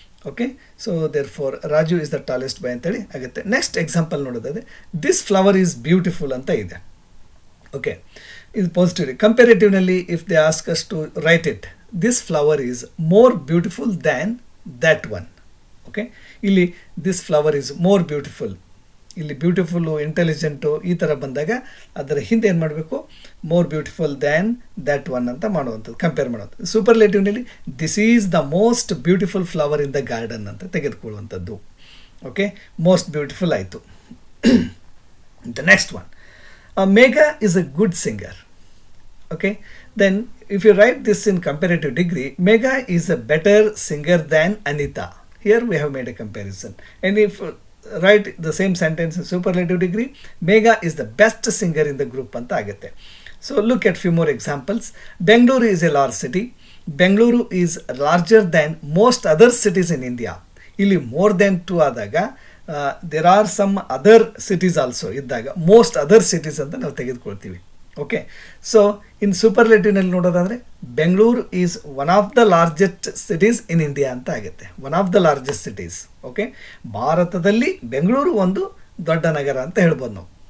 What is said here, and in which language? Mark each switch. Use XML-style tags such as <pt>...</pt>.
<en>Okay, so therefore Raju is the tallest boy</en> <kn>antali agutte.</kn> <en>Next example</en> <kn>nododade,</kn> <en>this flower is beautiful</en> <kn>anta ide.</kn> <en>Okay, is positive. Comparative nalli if they ask us to write it, this flower is more beautiful than that one. Okay, ಇಲ್ಲಿ this flower is more beautiful. ಇಲ್ಲಿ beautiful, intelligent</en> <kn>ಈ ಥರ ಬಂದಾಗ ಅದರ ಹಿಂದೆ ಏನು ಮಾಡಬೇಕು,</kn> <en>more beautiful than that one</en> <kn>ಅಂತ ಮಾಡುವಂಥದ್ದು,</kn> <en>compare</en> <kn>ಮಾಡೋದು.</kn> <en>ಸೂಪರ್ಲೇಟಿವ್ನಲ್ಲಿ this is the most beautiful flower in the garden</en> <kn>ಅಂತ ತೆಗೆದುಕೊಳ್ಳುವಂಥದ್ದು.</kn> <en>okay, most beautiful</en> <kn>ಆಯಿತು.</kn> <en>The next one, Megha is a good singer. Okay, then if you write this in comparative degree, Megha is a better singer than Anita. Here we have made a comparison. And if write the same sentence in superlative degree, Megha is the best singer in the group</en> <kn>anta agutte.</kn> <en>So look at few more examples. Bengaluru is a large city. Bengaluru is larger than most other cities in India.</en> <kn>Illi</kn> <en>more than 2</en> <kn>ಆದಾಗ</kn> <en>there are some other cities also</en> <kn>ಇದ್ದಾಗ</kn> <en>most other cities</en> <kn>ಅಂತ ನಾವು ತೆಗೆದುಕೊಳ್ತೀವಿ.</kn> <en>okay, so in ಸೂಪರ್ಲೇಟಿವ್ನಲ್ಲಿ</en> <kn>ನೋಡೋದಾದರೆ</kn> <en>Bengaluru is one of the largest cities in India</en> <kn>ಅಂತ ಆಗುತ್ತೆ.</kn> <en>One of the largest cities.</en> <kn>Okay, ಭಾರತದಲ್ಲಿ ಬೆಂಗಳೂರು ಒಂದು ದೊಡ್ಡ ನಗರ ಅಂತ ಹೇಳ್ಬೋದು ನಾವು.</kn>